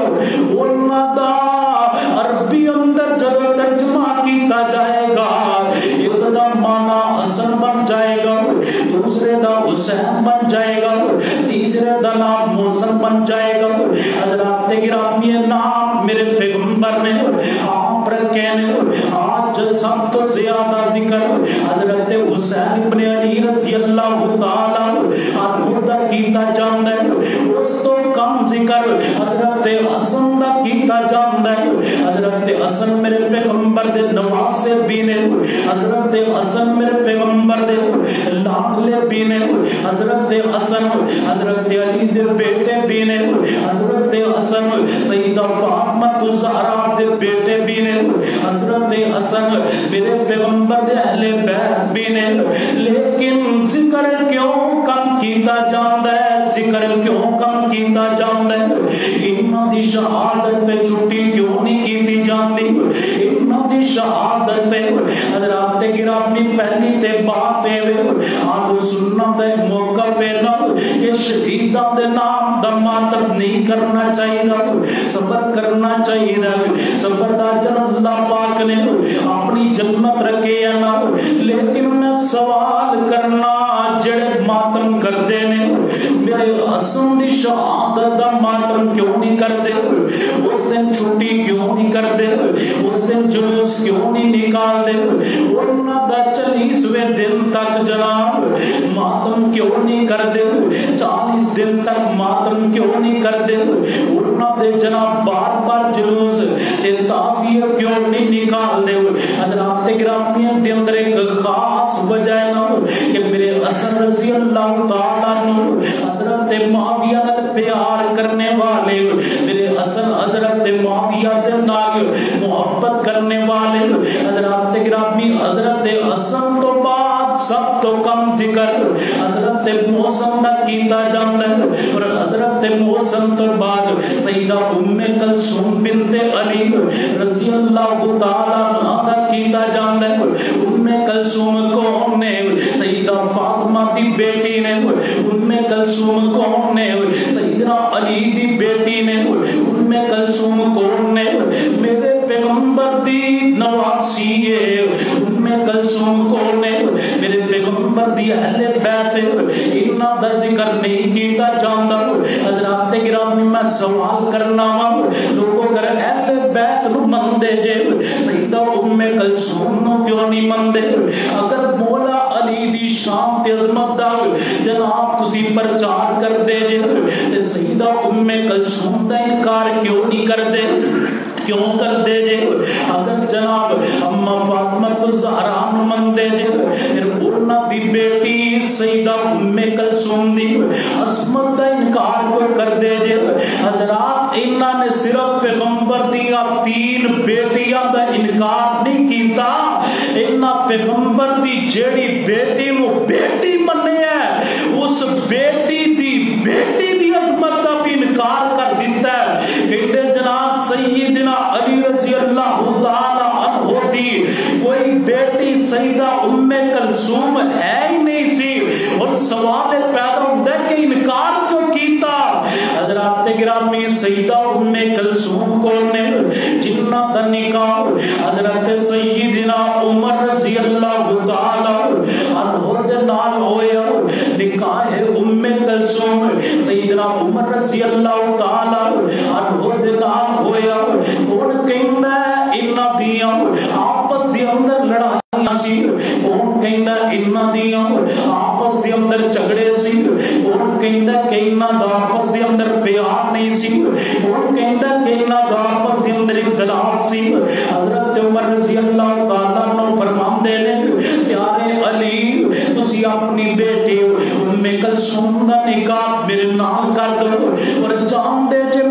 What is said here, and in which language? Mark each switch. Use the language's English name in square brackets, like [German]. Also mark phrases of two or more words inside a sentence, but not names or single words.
[Punjabi] انہاں دا عربی اندر جب ترجمہ کیتا جائے گا ایک دا معنی حسن بن جائے گا، دوسرے دا حسین بن جائے گا، تیسرے دا نام محسن بن جائے گا۔ حضرات گرامی نام میرے پیغمبر نے آپ رکھے نے۔ آج سب تو زیادہ ذکر حضرت حسین ابن علی [Arabic] رضی اللہ تعالی عنہ [Punjabi] دا کیتا جاندا ہے، اس تو کم ذکر حضرت حسن دا کیتا جاندا ہے۔ حضرت حسن میرے پیغمبر دے نواسے بھی نے، حضرت حسن میرے پیغمبر دے لاڈلے بھی نے، حضرت حسن حضرت علی دے بیٹے بھی نے، حضرت حسن سیدہ فاطمہ الزہرا دے بیٹے بھی نے، حضرت حسن میرے پیغمبر دے اہل بیت بھی نے۔ لیکن ذکر کیوں کم کیتا جاندا ہے؟ ذکر کیوں کم کیتا جاندا ہے؟ انہاں دی شہادت تے چھٹی کیوں نہیں کیتی جاندی؟ انہاں دی شہادت تے حضرات گرامی پہلی تے بات ہے اہل سنت دے موقف ہے نا کہ شہیداں دے نام دا ماتم نہیں کرنا چاہیے، صبر کرنا چاہیے۔ صبر دا اجر اللہ پاک نے اپنی جنت رکھے ہے نا، لیکن میں سوال کرنا جڑے ماتم کردے نے میرے حسن دی شہادت دا ماتم کیوں نہیں کردے؟ اس دن چھٹی کیوں نہیں کردے؟ اس دن جلوس کیوں نہیں نکال دے؟ انہاں دا 40ویں دن تک جناب ماتم کیوں نہیں کردے؟ 40 دن تک ماتم کیوں نہیں کردے؟ انہاں دے جناب بار بار جلوس تے تعزیہ کیوں نہیں نکال دے؟ حضرات گرامی دے اندر ایک خاص وجہ ہے نا کہ میرے حسن [Arabic] رضی اللہ تعالیٰ عنہ [Punjabi] حضرت معاویہ نال پیار کرنے والے میرے حسن حضرت معاویہ دے نال محبت کرنے والے حضرات گرامی حضرت حسن تو بعد سب تو کم ذکر حضرت محسن دا کیتا جاندا ہے اور حضرت محسن تو بعد سیدہ ام کلثوم بنت علی [Arabic] رضی اللہ تعالی عنہا [Punjabi] دا کیتا جاندا ہے ام کلثوم کون نے سیدہ فاطمہ دی بیٹی نے ام کلثوم کون نے سیدنا علی دی بیٹی نے ام کلثوم کون نے میرے پیغمبر دی نواسی ہے ام کلثوم کون نے میرے پیغمبر دی اہل بیت انہاں دا ذکر نہیں کیتا جاندا حضرات گرامی میں سوال کرنا وا لوگوں اگر اہل بیت نو مندے جے سیدہ ام کلثوم نو کیوں نہیں مندے اگر مولا علی دی شان تے عظمت دا جناب تسی پرچار کر دے جے تے سیدہ ام کلثوم دا انکار کیوں نہیں کر دے کیوں کر دے جے اگر جناب اما فاطمہ الزہرا نو مندے جے پھر انہاں دی بیٹی سیدہ ام کلثوم دی عصمت دا انکار کیوں کر دے جے حضرات انہاں نے صرف پیغمبر دی تین بیٹیاں دا انکار نہیں کیتا انہاں پیغمبر دی جیڑی بیٹی نو بیٹی مننے ہے اس بیٹی دی عظمت دا بھی انکار کر دیتا ہے کہتے جناب سیدنا علی [Arabic] رضی اللہ تعالی عنہ [Punjabi] دی کوئی بیٹی سیدہ ام کلثوم ہے ہی نہیں سی اور سوال پیدا ہوتا ہے کہ انکار کیوں کیتا حضرات گرامی سیدہ ام کلثوم کون نے جنہ دا نکاح حضرت سیدنا عمر رضی اللہ تعالی عنہ دے نال ہویا نکاح ام کلثوم سیدنا عمر رضی [Arabic] اللہ تعالی عنہ [Punjabi] دے نال ہویا کون کہندا ہے انہاں دیاں آپس دے اندر لڑائیاں سی کون کہندا انہاں دیاں آپس دے اندر جھگڑے سی کون کہندا کہ انہاں دا آپس دے اندر پیار نہیں سی کون کہندا کہ انہاں دا آپس دے اندر اختلاف سی حضرت عمر [Arabic] رضی اللہ تعالی عنہ [Punjabi] فرماندے نے پیارے علی تسی اپنی بیٹی ام کلثوم دا نکاح میرے نال کر دو اور جان دے جے